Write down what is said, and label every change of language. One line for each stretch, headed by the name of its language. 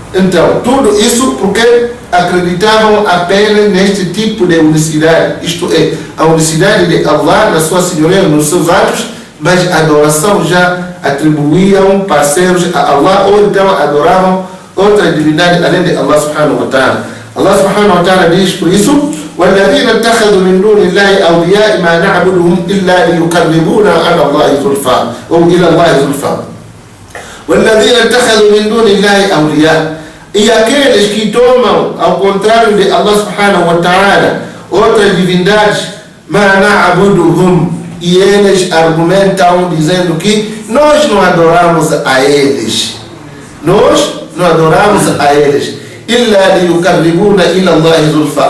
Portuguese: Então, tudo isso porque acreditavam apenas neste tipo de unicidade, isto é, a unicidade de Allah na sua senhoria, nos seus atos, mas a adoração já atribuíam parceiros a Allah, ou então adoravam outra divindade além de Allah subhanahu wa ta'ala. Allah subhanahu wa ta'ala diz por isso:
Arabic: وَالَّذِينَ اتَّخَذُوا مِن دُونِ اللَّهِ أَوْلِيَاءَ مَا نَعْبُدُهُمْ إِلَّا لِيُقَرِّبُونَا عَلَى اللَّهِ زُلْفَىٰ أو إلى الله زُلْفَىٰ. وَالَّذِينَ اتَّخَذُوا مِن دُونِ اللَّهِ أَوْلِيَاءَ.
Portuguese: E aqueles que tomam, ao contrário de Allah subhanahu wa ta'ala, outras divindades,
Arabic: مَا نَعْبُدُهُمْ,
Portuguese: e eles argumentam dizendo que nós não adoramos a eles. Nós não adoramos a eles.
Arabic: إِلَّا لِيُقَرِّبُونَ إِلَى اللَّهِ زُلْفَىٰ.